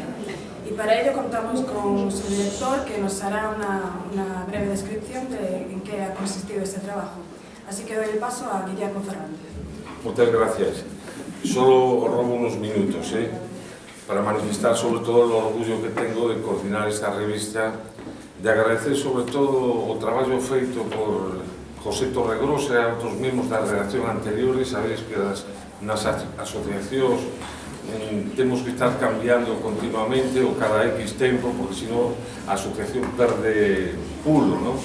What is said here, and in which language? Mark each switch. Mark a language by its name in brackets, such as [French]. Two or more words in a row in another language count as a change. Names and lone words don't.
[Spanish] Y para ello contamos con su director, que nos hará una breve descripción de en qué ha consistido este trabajo. Así que doy el paso a Guillermo Fernández. Muchas gracias. Solo os robo unos minutos para manifestar sobre todo el orgullo que tengo de coordinar esta revista, de agradecer sobre todo [Galician] o traballo feito por José Torregrosa e outros membros da redacción anteriores. Sabedes que nas asociacións temos que estar cambiando continuamente ou cada X tempo, porque senón a asociación perde pulo, non?